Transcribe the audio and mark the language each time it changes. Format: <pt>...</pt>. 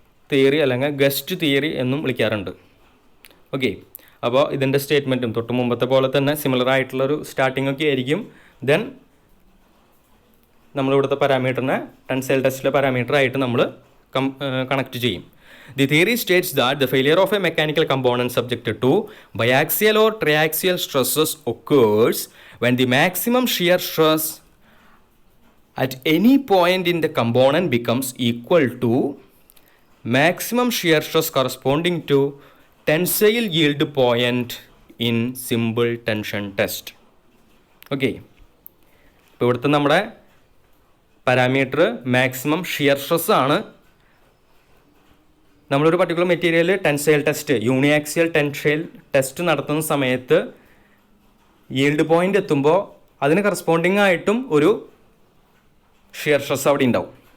<ml>Theory അല്ലെങ്കിൽ guest theory എന്നും വിളിക്കാറുണ്ട്. ഓക്കെ, അപ്പോൾ ഇതിൻ്റെ സ്റ്റേറ്റ്മെൻറ്റും തൊട്ട് മുമ്പത്തെ പോലെ തന്നെ സിമിലർ ആയിട്ടുള്ളൊരു സ്റ്റാർട്ടിംഗ് ഒക്കെ ആയിരിക്കും. ദെൻ നമ്മളിവിടുത്തെ പാരാമീറ്ററിനെ ടെൻസൈൽ ടെസ്റ്റിലെ പാരാമീറ്റർ ആയിട്ട് നമ്മൾ കണക്ട് ചെയ്യും.</ml> <en>The theory states that the failure of a mechanical component subjected to biaxial or triaxial stresses occurs when the maximum shear stress at any point in the component becomes equal to maximum shear stress corresponding to tensile yield point in simple tension test.</en> <ml>Okay, ഇപ്പോൾ ഇവിടുത്തെ നമ്മുടെ parameter maximum shear stress ആണ്. നമ്മളൊരു particular material tensile test, യൂണിയാക്സിയൽ tensile test നടത്തുന്ന സമയത്ത് yield point എത്തുമ്പോൾ അതിന് corresponding ആയിട്ടും ഒരു ഷിയർ സ്ട്രെസ് അവിടെ ഉണ്ടാവും.</ml>